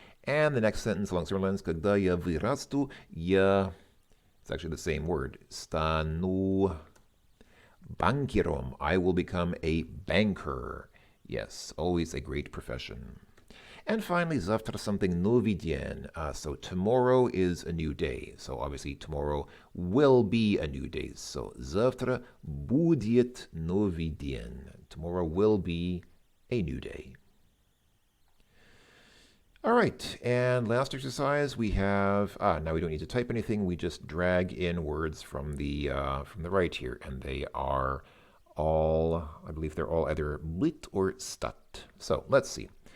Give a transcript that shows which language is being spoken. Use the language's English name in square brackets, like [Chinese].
[English] And the next sentence along similar lines, [Russian] когда я вырасту, [English] it's actually the same word, [Russian] стану банкиром. [English] I will become a banker. Yes, always a great profession. And finally, завтра something [Russian] новый день. [English] So tomorrow is a new day. So obviously tomorrow will be a new day. [Russian] So завтра будет новый день. [English] Tomorrow will be a new day. All right, and last exercise we have, now we don't need to type anything, we just drag in words from the right here, and they are all, I believe they're all either lit or stat. So let's see.